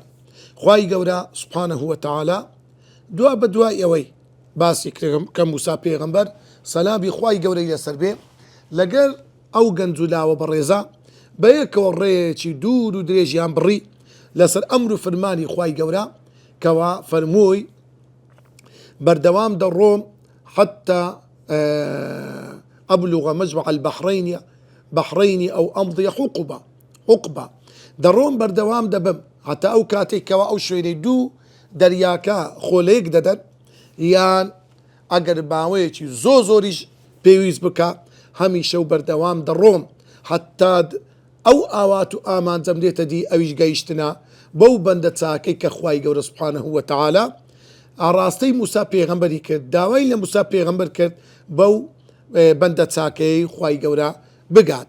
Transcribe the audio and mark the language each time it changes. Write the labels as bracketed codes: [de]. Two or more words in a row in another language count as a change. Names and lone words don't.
[ckb] خوای گەورە [ar] سوبحانەه وتەعالا [ckb] دوا بە دوای ئەوەی باسی کرد کە موسا پێغەمبەر سەلامی خوای گەورەی لەسەر بێ لەگەر ئەو گەنج و لاوە بەڕێزە بەیەکەوە ڕێیەکی دوور و درێژیان بڕی لەسەر ئەمر و فەرمانی خوای گەورە کەوا فەرمووی بەردەوام دەڕۆم حتى [ar] أبلغ مجمع البحرين أو أمضي حقبة [ckb] دەڕۆم بەردەوام دەبم هەتا ئەو کاتێک کەوا ئەو شوێنەی دوو دەریاکە خۆلەیەک دەدەن یان ئەگەر باوەیەکی زۆریش پێویست بکە هەمیشە و بەردەوام دەڕۆم حتا ئەو ئاوات و ئامانجەم دێتە دی ئەویش گەیشتنە بەو بەندە چاکەی کە خوای گەورە [ar] سوبحانەه وتەعالا [ckb] ئاڕاستەی موسا پێغەمبەری کرد، داوای لە موسا پێغەمبەر کرد بەو بەندە چاکەی خوای گەورە بگات.